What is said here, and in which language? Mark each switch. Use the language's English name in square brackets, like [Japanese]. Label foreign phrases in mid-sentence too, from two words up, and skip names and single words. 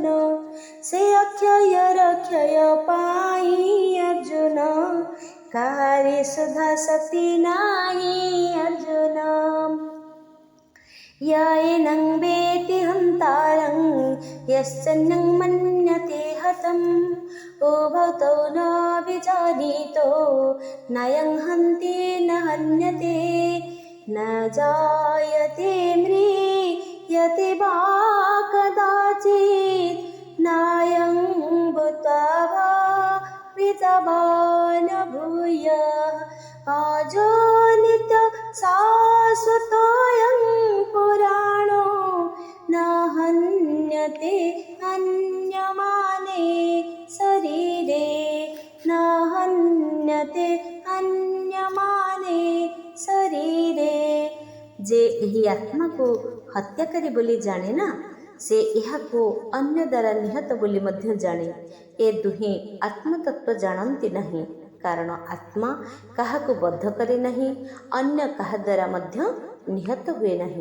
[Odia] ସେ ଅକ୍ଷୟର କ୍ଷୟ ପାଇଁ ଅର୍ଜୁନ, କାହାରି ସୁଧା ଶକ୍ତି ନାହିଁ ଅର୍ଜୁନ। [Sanskrit] ୟ ଏନଂ ବେତି ହନ୍ତାରଂ ୟଶ୍ଚୈନଂ ମନ୍ୟତେ ହତଂ, ଉଭୌ ତୌ ନ ବିଜାନୀतो নায়ং হন্তি ন হন্যতে। ন জায়তে ম্রিয়তে বা কদাচিৎ, নায়ং ভূত্বা বা বিজাবা ন ভূয়ঃ। অজো নিত্য শাশ্বতোऽয়ং পুরাণো, ন হন্যতে হন্যমানে শরীরে। ন হন্যতে ହନ୍ୟମାନେ ଶରୀରେ। [Odia] ଯେ ଏହି ଆତ୍ମାକୁ ହତ୍ୟାକାରୀ ବୋଲି ଜାଣେ ନା, ସେ ଏହାକୁ ଅନ୍ୟ ଦ୍ୱାରା ନିହତ ବୋଲି ମଧ୍ୟ ଜାଣେ। ଏ ଦୁହେଁ ଆତ୍ମତତ୍ତ୍ୱ ଜାଣନ୍ତି ନାହିଁ, କାରଣ ଆତ୍ମା କାହାକୁ ବଦ୍ଧ କରେ ନାହିଁ, ଅନ୍ୟ କାହା ଦ୍ୱାରା ମଧ୍ୟ ନିହତ ହୁଏ ନାହିଁ।